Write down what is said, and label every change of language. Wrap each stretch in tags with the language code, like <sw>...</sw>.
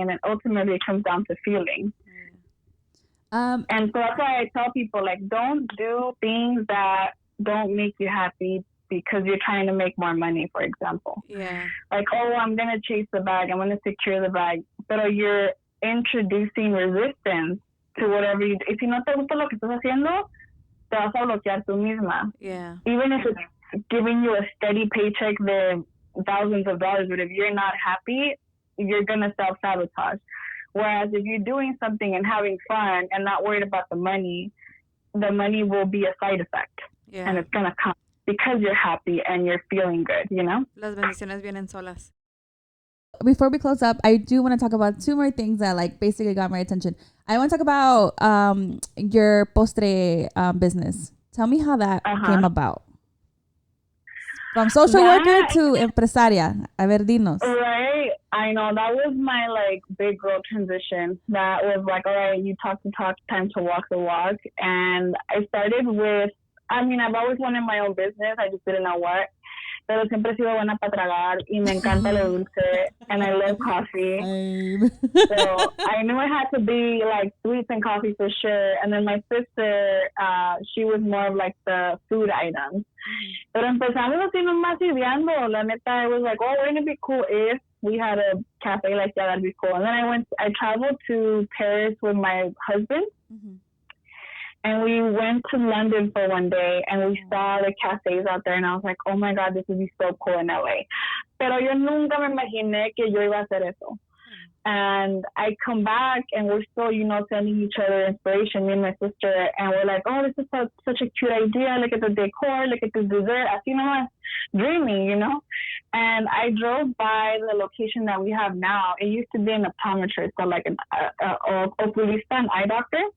<en>And then ultimately it comes down to feeling. And so that's why I tell people, like, don't do things that don't make you happy because you're trying to make more money, for example. Yeah. Like, oh, I'm going to chase the bag. I'm going to secure the bag. But you're introducing resistance to whatever you do.</en> <es>Y si no te gusta lo que estás haciendo, te vas a bloquear tú misma.</es> <en>Yeah. Even if it's giving you a steady paycheck de thousands of dollars, but if you're not happy, you're going to self-sabotage. Whereas if you're doing something and having fun and not worried about the money will be a side effect. Yeah. And it's going to come because you're happy and you're feeling good, you know?</en> <es>Las bendiciones vienen solas.</es> <en>Before we close up, I do want to talk about two more things that like basically got my attention. I want to talk about your postre business. Tell me how that came about. From social worker to empresaria.</en> <es>A ver, dinos.</es> <en>Right. I know. That was my, like, big girl transition. That was like, all right, you talk the talk, time to walk the walk. And I started with, I mean, I've always wanted my own business. I just didn't know what.</en> <es>Pero siempre he sido buena para tragar y me encanta lo dulce.</es> <en>And I love coffee. So I knew it had to be, like, sweets and coffee for sure. And then my sister, she was more of, like, the food items.</en> <es>Pero empezamos así nomás ideando. La neta,</es> <en>I was like, oh, wouldn't it be cool if we had a cafe like that? That'd be cool. And then I traveled to Paris with my husband. And we went to London for one day, and we saw the cafes out there, and I was like, oh, my God, this would be so cool in LA.</en> <es>Pero yo nunca me imaginé que yo iba a hacer eso.</es> <en>And I come back, and we're still, you know, sending each other inspiration, me and my sister, and we're like, oh, this is such a cute idea. Look at the decor. Look at the dessert.</en> <es>Así nomás</es> <en>dreaming, you know? And I drove by the location that we have now. It used to be an optometrist, so like an oculista, an eye doctor.</en>